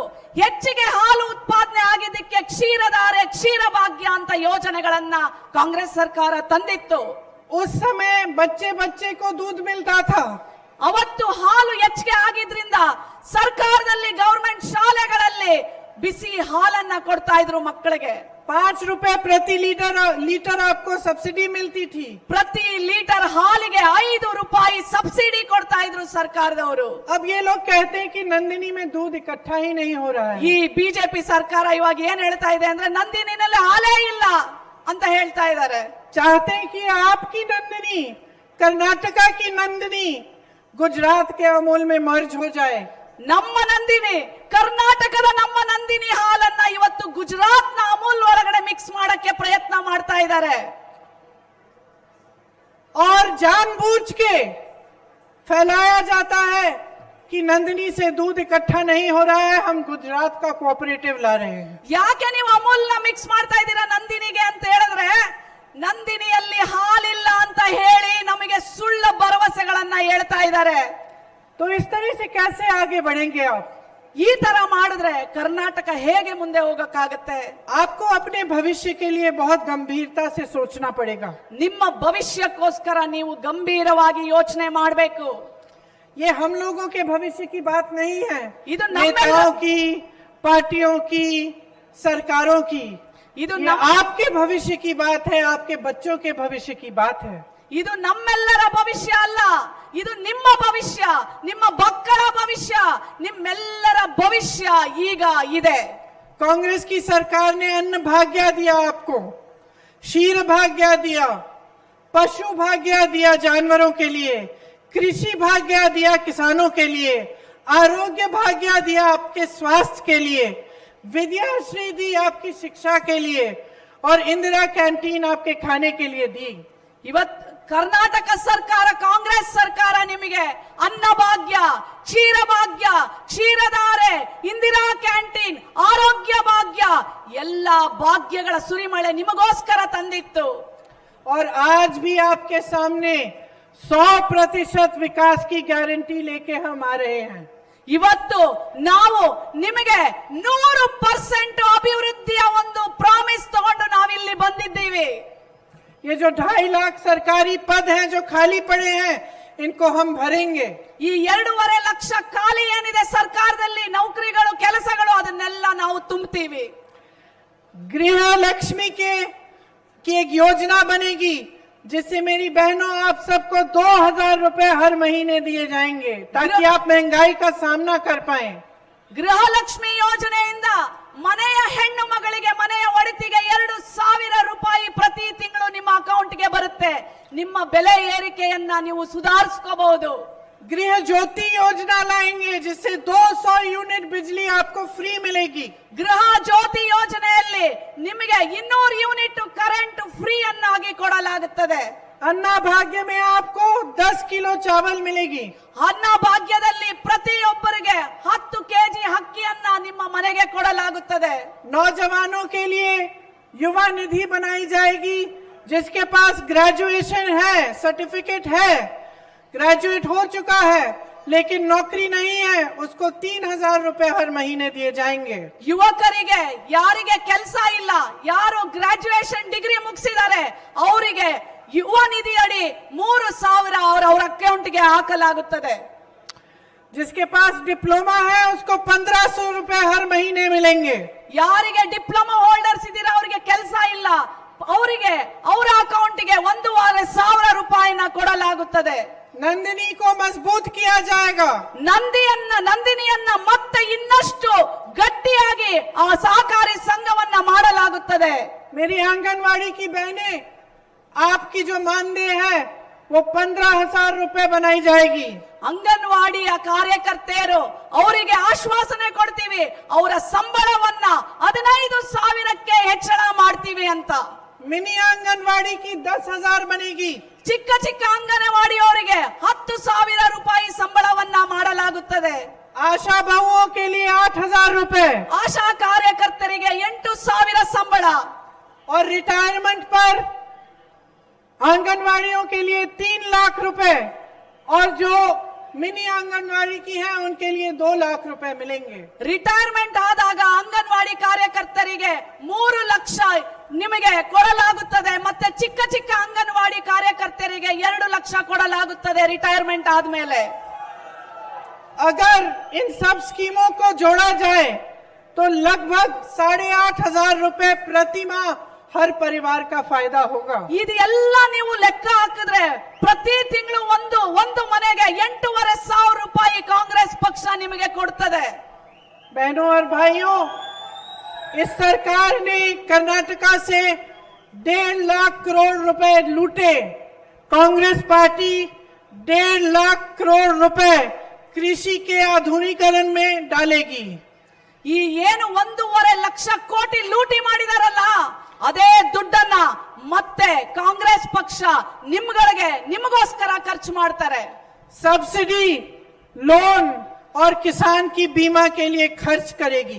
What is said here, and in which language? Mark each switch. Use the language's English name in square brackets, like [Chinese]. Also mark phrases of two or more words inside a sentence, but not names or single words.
[Kannada] ಹೆಚ್ಚಿಗೆ ಹಾಲು ಉತ್ಪಾದನೆ ಆಗಿದ್ದಕ್ಕೆ ಕ್ಷೀರಧಾರೆ, ಕ್ಷೀರಭಾಗ್ಯ ಅಂತ ಯೋಜನೆಗಳನ್ನ ಕಾಂಗ್ರೆಸ್ ಸರ್ಕಾರ ತಂದಿತ್ತು. [Hindi] उस समय बच्चे बच्चे को दूध मिलता था. [Kannada] ಅವತ್ತು ಹಾಲು ಹೆಚ್ಚಿಗೆ ಆಗಿದ್ರಿಂದ ಸರ್ಕಾರದಲ್ಲಿ ಗವರ್ಮೆಂಟ್ ಶಾಲೆಗಳಲ್ಲಿ ಬಿಸಿ ಹಾಲನ್ನ ಕೊಡ್ತಾ ಇದ್ರು ಮಕ್ಕಳಿಗೆ. [Hindi] 5 रुपए प्रति लीटर आपको सब्सिडी मिलती थी. [Kannada] ಪ್ರತಿ ಲೀಟರ್ ಹಾಲಿಗೆ 5 ರೂಪಾಯಿ ಸಬ್ಸಿಡಿ ಕೊಡ್ತಾ ಇದ್ರು ಸರ್ಕಾರದವರು. [Hindi] अब ये लोग कहते हैं कि नंदिनी में दूध इकट्ठा ही नहीं हो रहा है. [Kannada] ಈ ಬಿಜೆಪಿ ಸರ್ಕಾರ ಇವಾಗ ಏನ್ ಹೇಳ್ತಾ ಇದೆ ಅಂದ್ರೆ ನಂದಿನಿನಲ್ಲಿ ಹಾಲೇ ಇಲ್ಲ ಅಂತ ಹೇಳ್ತಾ ಇದ್ದಾರೆ. [Hindi] चाहते हैं कि आपकी नंदिनी, कर्नाटका की नंदिनी गुजरात के अमूल में मर्ज हो जाए. [Kannada] ನಮ್ಮ ನಂದಿನಿ, ಕರ್ನಾಟಕದ ನಮ್ಮ ನಂದಿನಿ ಹಾಲನ್ನ ಇವತ್ತು ಗುಜರಾತ್ ನ ಅಮೂಲ್ ಒಳಗಡೆ ಮಿಕ್ಸ್ ಮಾಡಕ್ಕೆ ಪ್ರಯತ್ನ ಮಾಡ್ತಾ ಇದ್ದಾರೆ. [Hindi] और जानबूझ के फैलाया जाता है कि नंदिनी से दूध इकट्ठा नहीं हो रहा है, हम गुजरात का कोऑपरेटिव ला रहे हैं. [Kannada] ಯಾಕೆ ನೀವು ಅಮೂಲ್ ನ ಮಿಕ್ಸ್ ಮಾಡ್ತಾ ಇದ್ದೀರಾ ನಂದಿನಿಗೆ ಅಂತ ಹೇಳಿದ್ರೆ, ನಂದಿನಿಯಲ್ಲಿ ಹಾಲಿಲ್ಲ ಅಂತ ಹೇಳಿ ನಮಗೆ ಸುಳ್ಳು ಭರವಸೆಗಳನ್ನ ಹೇಳ್ತಾ ಇದ್ದಾರೆ. [Hindi] तो इस तरह से कैसे आगे बढ़ेंगे आप? [Kannada] ಈ ತರ ಮಾಡಿದ್ರೆ ಕರ್ನಾಟಕ ಹೇಗೆ ಮುಂದೆ ಹೋಗಕ್ಕಾಗತ್ತೆ? [Hindi] आपको अपने भविष्य के लिए बहुत गंभीरता से सोचना पड़ेगा. [Kannada] ನಿಮ್ಮ ಭವಿಷ್ಯಕ್ಕೋಸ್ಕರ ನೀವು ಗಂಭೀರವಾಗಿ ಯೋಚನೆ ಮಾಡಬೇಕು. [Hindi] ये हम लोगों के भविष्य की बात नहीं है, [Kannada] ಇದು [Hindi] नेताओं की, पार्टियों की, सरकारों की. [Kannada] ಇದು [Hindi] ये आपके भविष्य की बात है, आपके बच्चों के भविष्य की बात है. [Kannada] ಇದು ನಮ್ಮೆಲ್ಲರ ಭವಿಷ್ಯ ಅಲ್ಲ, ಇದು ನಿಮ್ಮ ಭವಿಷ್ಯ, ನಿಮ್ಮ ಮಕ್ಕಳ ಭವಿಷ್ಯ, ನಿಮ್ಮೆಲ್ಲರ ಭವಿಷ್ಯ ಈಗ ಇದೆ. [Hindi] कांग्रेस की सरकार ने अन्न भाग्य दिया आपको, क्षीर भाग्य दिया, पशु भाग्य दिया जानवरों के लिए, कृषि भाग्य दिया किसानों के लिए, आरोग्य भाग्य दिया आपके स्वास्थ्य के लिए, विद्याश्री दी आपकी शिक्षा के लिए, और इंदिरा कैंटीन आपके खाने के लिए दी. [Kannada] ಇವತ್ತು ಕರ್ನಾಟಕ ಸರ್ಕಾರ, ಕಾಂಗ್ರೆಸ್ ಸರ್ಕಾರ ನಿಮಗೆ ಅನ್ನಭಾಗ್ಯ, ಕ್ಷೀರಭಾಗ್ಯ, ಕ್ಷೀರಧಾರೆ, ಇಂದಿರಾ ಕ್ಯಾಂಟೀನ್, ಆರೋಗ್ಯ ಭಾಗ್ಯ ಎಲ್ಲ ಭಾಗ್ಯಗಳ ಸುರಿಮಳೆ ನಿಮಗೋಸ್ಕರ ತಂದಿತ್ತು. [Hindi] और आज भी आपके सामने 100% विकास की गारंटी लेके हम आ रहे हैं. [Kannada] ಇವತ್ತು ನಾವು ನಿಮಗೆ 100% ಅಭಿವೃದ್ಧಿಯ ಒಂದು ಪ್ರಾಮಿಸ್ ತಗೊಂಡು ನಾವಿಲ್ಲಿ ಬಂದಿದ್ದೀವಿ. [Hindi] ये जो 2.5 लाख सरकारी पद हैं जो खाली पड़े हैं, इनको हम भरेंगे. [Kannada] ಈ 2.5 ಲಕ್ಷ ಖಾಲಿ ಏನಿದೆ ಸರ್ಕಾರದಲ್ಲಿ ನೌಕರಿಗಳು, ಕೆಲಸಗಳು, ಅದನ್ನೆಲ್ಲ ನಾವು ತುಂಬುತ್ತೀವಿ. [Hindi] गृह लक्ष्मी की एक योजना बनेगी जिससे मेरी बहनों आप सबको 2000 रुपए हर महीने दिए जाएंगे ताकि आप महंगाई का सामना कर पाएं. [Kannada] ಗೃಹಲಕ್ಷ್ಮಿ ಯೋಜನೆಯಿಂದ ಮನೆಯ ಹೆಣ್ಣು ಮಗಳಿಗೆ, ಮನೆಯ ಒಡತಿಗೆ 2000 ರೂಪಾಯಿ ಪ್ರತಿ ತಿಂಗಳು ನಿಮ್ಮ ಅಕೌಂಟ್ಗೆ ಬರುತ್ತೆ. ನಿಮ್ಮ ಬೆಲೆ ಏರಿಕೆಯನ್ನ ನೀವು ಸುಧಾರಿಸ್ಕೋಬಹುದು. [Hindi] गृह ज्योति योजना लाएंगे जिससे 200 यूनिट बिजली आपको फ्री मिलेगी। [Kannada] ಗೃಹ ಜ್ಯೋತಿ ಯೋಜನೆಯಲ್ಲಿ ನಿಮಗೆ 200 ಯೂನಿಟ್ [English] current free [Kannada] ಅನ್ನಾಗಿ ಕೊಡಲಾಗುತ್ತದೆ। [Hindi] अन्ना भाग्य में आपको 10 किलो चावल मिलेगी। [Kannada] ಅನ್ನ ಭಾಗ್ಯದಲ್ಲಿ ಪ್ರತಿಯೊಬ್ಬರಿಗೆ 10 ಕೆಜಿ ಅಕ್ಕಿಯನ್ನ ನಿಮ್ಮ ಮನೆಗೆ ಕೊಡಲಾಗುತ್ತದೆ। [Hindi] नौजवानों के लिए युवा निधि बनाई जाएगी, जिसके पास ग्रेजुएशन है, सर्टिफिकेट है, ग्रेजुएट हो चुका है लेकिन नौकरी नहीं है, उसको 3,000 रुपए हर महीने दिए जाएंगे। [Kannada] ಯುವಕರಿಗೆ ಯಾರಿಗೆ ಕೆಲಸ ಇಲ್ಲ, ಯಾರು [English] graduation degree [Kannada] ಮುಗಿಸಿದ್ದಾರೆ ಅವರಿಗೆ ಯುವ ನಿಧಿ ಅಡಿ 3,000 ಅವರ ಅಕೌಂಟ್ಗೆ ಹಾಕಲಾಗುತ್ತದೆ। [Hindi] जिसके पास डिप्लोमा है उसको 1,500 रुपए हर महीने मिलेंगे। [Kannada] ಯಾರಿಗೆ [English] diploma holders [Kannada] ಇದ್ದೀರಾ ಅವರಿಗೆ ಕೆಲಸ ಇಲ್ಲ, ಅವರಿಗೆ ಅವರ ಅಕೌಂಟ್ಗೆ 1,500 ರೂಪಾಯಿನ ಕೊಡಲಾಗುತ್ತದೆ। [Hindi] नंदिनी को मजबूत किया जाएगा। [Kannada] ನಂದಿನಿಯನ್ನ ಮತ್ತೆ ಇನ್ನಷ್ಟು ಗಟ್ಟಿಯಾಗಿ ಆ ಸಹಕಾರಿ ಸಂಘವನ್ನ ಮಾಡಲಾಗುತ್ತದೆ। [Hindi] मेरी आंगनवाड़ी की बहनें, आपकी जो मानदेय है वो 15,000 रुपए बनाई जाएगी। [Kannada] ಅಂಗನವಾಡಿಯ ಕಾರ್ಯಕರ್ತೆಯರು ಅವರಿಗೆ ಆಶ್ವಾಸನೆ ಕೊಡ್ತೀವಿ, ಅವರ ಸಂಬಳವನ್ನ 15,000ಕ್ಕೆ ಹೆಚ್ಚಳ ಮಾಡ್ತೀವಿ ಅಂತ। [Hindi] मिनी आंगनवाड़ी की 10,000 बनेगी। [Kannada] ಚಿಕ್ಕ ಚಿಕ್ಕ ಅಂಗನವಾಡಿಯವರಿಗೆ 10,000 ರೂಪಾಯಿ ಸಂಬಳವನ್ನ ಮಾಡಲಾಗುತ್ತದೆ। [Hindi] आशा बहुओं के लिए 8,000 रुपए, [Kannada] ಆಶಾ ಕಾರ್ಯಕರ್ತರಿಗೆ 8,000 ಸಂಬಳ। [Hindi] और रिटायरमेंट पर आंगनवाड़ियों के लिए 3 लाख रुपए, और जो मिनी आंगनवाड़ी की है उनके लिए 2 लाख रुपए मिलेंगे। [Kannada] ರಿಟೈರ್ಮೆಂಟ್ ಆದಾಗ ಅಂಗನವಾಡಿ ಕಾರ್ಯಕರ್ತರಿಗೆ 3 ಲಕ್ಷ ನಿಮಗೆ ಕೊಡಲಾಗುತ್ತದೆ, ಮತ್ತೆ ಚಿಕ್ಕ ಚಿಕ್ಕ ಅಂಗನವಾಡಿ ಕಾರ್ಯಕರ್ತರಿಗೆ 2 ಲಕ್ಷ ಕೊಡಲಾಗುತ್ತದೆ ರಿಟೈರ್ಮೆಂಟ್ ಆದ್ಮೇಲೆ। [Hindi] अगर इन सब स्कीमों को जोड़ा जाए तो लगभग 8,500 रुपए प्रति माह हर परिवार का फायदा होगा। [Kannada] ಇದೆಲ್ಲ ನೀವು ಲೆಕ್ಕ ಹಾಕಿದ್ರೆ ಪ್ರತಿ ತಿಂಗಳು ಒಂದು ಮನೆಗೆ 8,500 ರೂಪಾಯಿ ಕಾಂಗ್ರೆಸ್ ಪಕ್ಷ ನಿಮಗೆ ಕೊಡ್ತದೆ। [Hindi] बहनों और भाइयों, इस सरकार ने कर्नाटका से 1.5 लाख करोड़ रुपए लूटे। कांग्रेस पार्टी 1.5 लाख करोड़ रुपए कृषि के आधुनिकीकरण में डालेगी। [Kannada] ಈ ಏನು 1.5 ಲಕ್ಷ ಕೋಟಿ ಲೂಟಿ ಮಾಡಿದಾರಲ್ಲ ಅದೇ ದುಡ್ಡನ್ನ ಮತ್ತೆ ಕಾಂಗ್ರೆಸ್ ಪಕ್ಷ ನಿಮಗೋಸ್ಕರ ಖರ್ಚು ಮಾಡ್ತಾರೆ। [Hindi] सब्सिडी, लोन और किसान की बीमा के लिए खर्च करेगी।